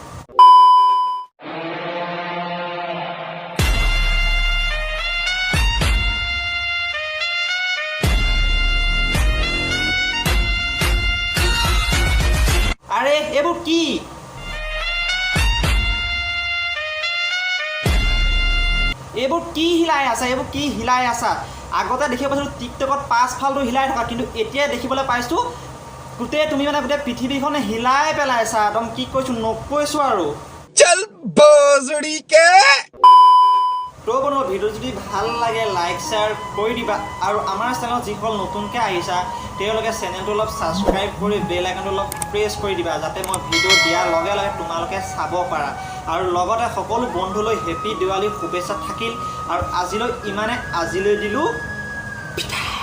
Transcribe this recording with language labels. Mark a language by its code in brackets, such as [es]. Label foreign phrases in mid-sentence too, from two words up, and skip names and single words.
[as] আরে এইবোৰ কি হিলাই আছা আগতে দেখিব পাইছিলোঁ টিকটকত পাছফালটো হিলাই থকা কিন্তু এতিয়া দেখিবলৈ পাইছোঁ গোটেই তুমি মানে গোটেই পৃথিৱীখনে হিলাই পেলাইছা একদম কি কৈছোঁ নকৈছোঁ আৰু [hi] चल बोजड़ी के [as] তো বন্ধু ভিডিও যদি ভাল লাগে লাইক শ্বেয়াৰ কৰি দিবা আৰু আমাৰ চেনেলত যিসকল নতুনকৈ আহিছা তেওঁলোকে চেনেলটো অলপ ছাবস্ক্ৰাইব কৰি বেল আইকনটো অলপ প্ৰেছ কৰি দিবা যাতে মই ভিডিঅ' দিয়াৰ লগে লগে তোমালোকে চাব পাৰা আৰু লগতে সকলো বন্ধুলৈ হেপী দিৱালী শুভেচ্ছা থাকিল আৰু আজিলৈ দিলোঁ পিঠা